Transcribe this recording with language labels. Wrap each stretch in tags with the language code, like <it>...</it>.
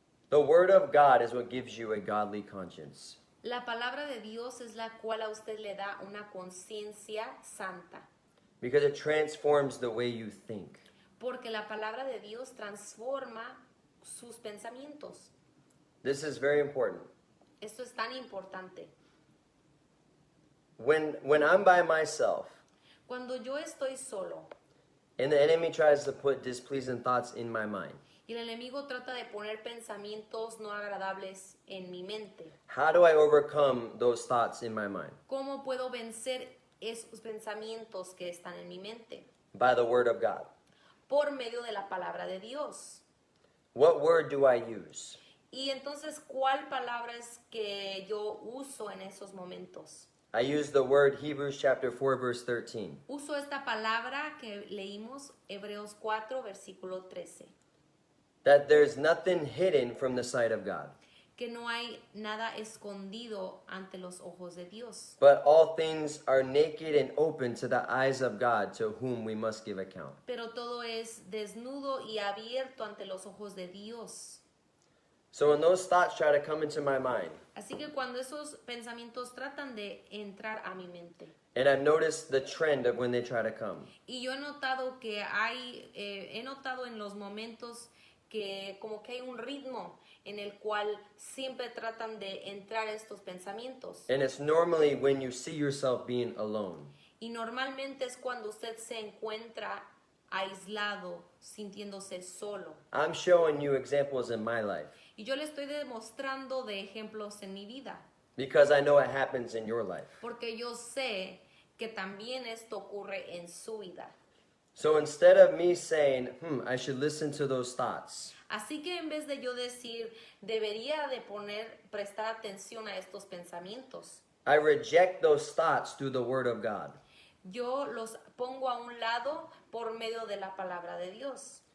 <en>The Word of God is what gives you a godly conscience.</en> <es>La palabra de Dios es la cual a usted le da una conciencia santa.</es> <en>Because it transforms the way you think.</en> <es>Porque la palabra de Dios transforma sus pensamientos.</es> <en>This is very important.</en> <es>Esto es tan importante.</es> <en>When I'm by myself,</en> <es>Cuando yo estoy solo</es> <en>and the enemy tries to put displeasing thoughts in my mind,</en> <es>y el enemigo trata de poner pensamientos no agradables en mi mente,</es> <en>how do I overcome those thoughts in my mind?</en> <es>¿cómo puedo vencer esos pensamientos que están en mi mente?</es> <en>By the Word of God.</en> <es>Por medio de la palabra de Dios.</es> <en>What word do I use?</en> <es>Y entonces, ¿cuál palabra es que yo uso en esos momentos?</es> <en>I use the word Hebrews chapter 4 verse 13.</en> <es>Uso esta palabra que leímos, Hebreos 4, versículo 13.</es> <en>That there's nothing hidden from the sight of God,</en> <es>Que no hay nada escondido ante los ojos de Dios.</es> <en>but all things are naked and open to the eyes of God, to whom we must give account.</en> <es>Pero todo es desnudo y abierto ante los ojos de Dios.</es> <en>So when those thoughts try to come into my mind,</en> <es>Así que cuando esos pensamientos tratan de entrar a mi mente,</es> <en>and I've noticed the trend of when they try to come,</en> <es>y yo he notado que he notado en los momentos que como que hay un ritmo en el cual siempre tratan de entrar estos pensamientos.</es> <en>and it's normally when you see yourself being alone.</en> <es>Y normalmente es cuando usted se encuentra aislado, sintiéndose solo.</es> <en>I'm showing you examples in my life</en> <es>Y yo le estoy demostrando de ejemplos en mi vida,</es> <en>because I know it happens in your life.</en> <es>porque yo sé que también esto ocurre en su vida.</es> <en>So instead of me saying, I should listen to those thoughts,</en> <es>Así que en vez de yo decir, debería de prestar atención a estos pensamientos,</es> <en>I reject those thoughts through the Word of God.</en> <es>yo los pongo a un lado por medio de la palabra de Dios.</es>